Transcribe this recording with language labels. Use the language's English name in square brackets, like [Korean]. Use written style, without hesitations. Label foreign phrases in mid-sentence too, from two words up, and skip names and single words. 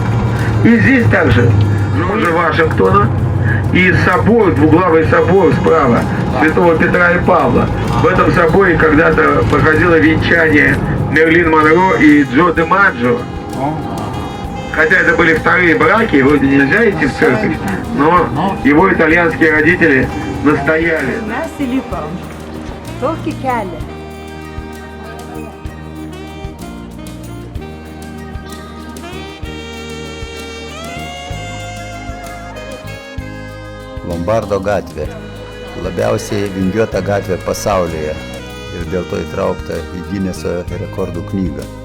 [Russian] И здесь также Джорджа Вашингтона и собор, двуглавый собор справа, Святого Петра и Павла. В этом соборе когда-то проходило венчание Мерлин Монро и Джо де Маджо. Хотя это были вторые браки, вроде нельзя идти в церковь, но его итальянские родители настояли. [Lithuanian] Mes įlipom. Tokį kelią. Lombardo gatvė – labiausiai vingiuota gatvė pasaulyje ir dėl to įtraukta į Gineso rekordų knygą.